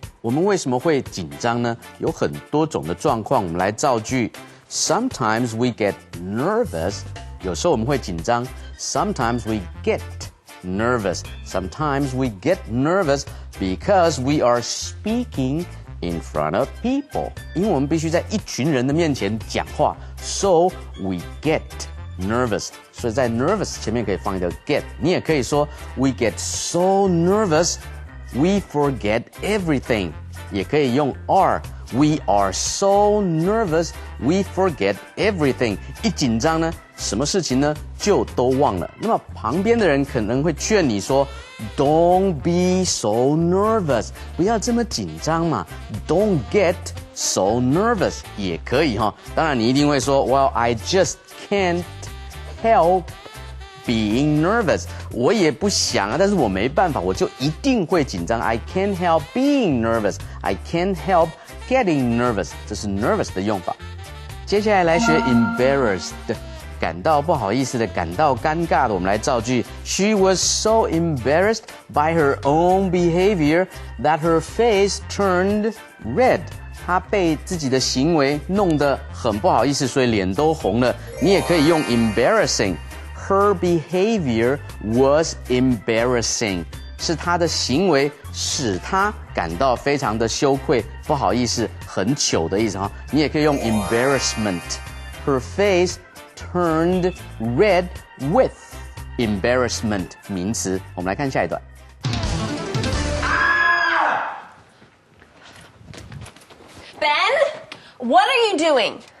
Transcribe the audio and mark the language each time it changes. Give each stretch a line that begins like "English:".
Chinese: 我们为什么会紧张呢？有很多种的状况，我们来造句。
English: Sometimes we get nervous，
Chinese: 有时候我们会紧张。
English: Sometimes we get nervous. Sometimes we get nervous because we are speaking in front of people.
Chinese: 因为我们必须在一群人的面前讲话 ，
English: so we get nervous.
Chinese: 所以在 nervous 前面可以放一个 get. 你也可以说
English: we get so nervous we forget everything.
Chinese: 也可以用 are.
English: We are so nervous we forget everything.
Chinese: 一紧张呢，什么事情呢就都忘了。那么旁边的人可能会劝你说
English: Don't be so nervous，
Chinese: 不要这么紧张嘛。
English: Don't get so nervous
Chinese: 也可以哈。当然你一定会说
English: ，Well, I just can't help being nervous。
Chinese: 我也不想啊，但是我没办法，我就一定会紧张。
English: I can't help being nervous. I can't help getting nervous。
Chinese: 这是 nervous 的用法。接下来来学 embarrassed。感到不好意思的，感到尴尬的，我们来造句。
English: She was so embarrassed by her own behavior that her face turned red。
Chinese: 她被自己的行为弄得很不好意思，所以脸都红了。你也可以用
English: embarrassing。Her behavior was embarrassing。
Chinese: 是她的行为使她感到非常的羞愧、不好意思、很糗的意思哈。
English: 你也可以用 embarrassment。Her face turned red with embarrassment
Chinese: 名词。我们来看下一段。
English: Ben, what are you doing?